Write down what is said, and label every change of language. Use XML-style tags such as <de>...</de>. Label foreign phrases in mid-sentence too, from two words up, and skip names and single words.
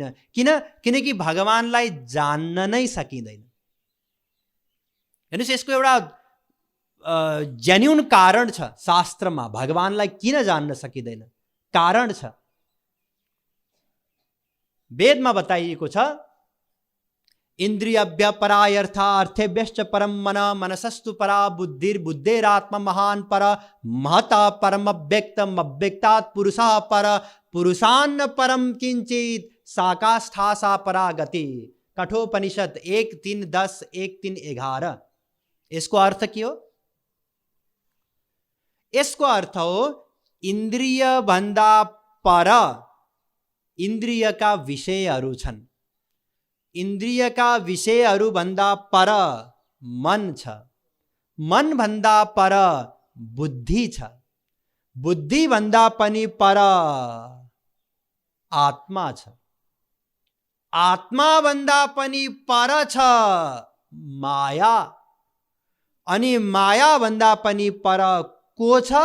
<ne>किनकि भगवानलाई जान्न नै सकिँदैन। हेर्नुस्, यसको एउटा जेन्युन कारण छ शास्त्रमा। भगवानलाई किन जान्न सकिँदैन कारण छ। वेदमा बताइएको छ</ne> <sa>इन्द्रियभ्य परायर्था अर्थेभ्यश्च परम मन, मनसस्तु परा बुद्धिर, बुद्धेरात्मा महान पर, महता परम अव्यक्तम, अव्यक्तात् पुरुषः पर, पुरुषान्न परम किंचित, साकाष्ठासा परा गति।</sa> <ne>कठोपनिषद 1:3-10, 1:3-11। इसको अर्थ के हो? यसको अर्थ हो इन्द्रिय भन्दा पर इन्द्रियका विषयहरू छन्। इन्द्रियका विषयहरू भन्दा पर मन छ, मन भन्दा पर बुद्धि छ, बुद्धि भन्दा पनि पर आत्मा छ, आत्मा भन्दा पनि पर छ माया, अनि माया भन्दा पनि पर को छ?</ne>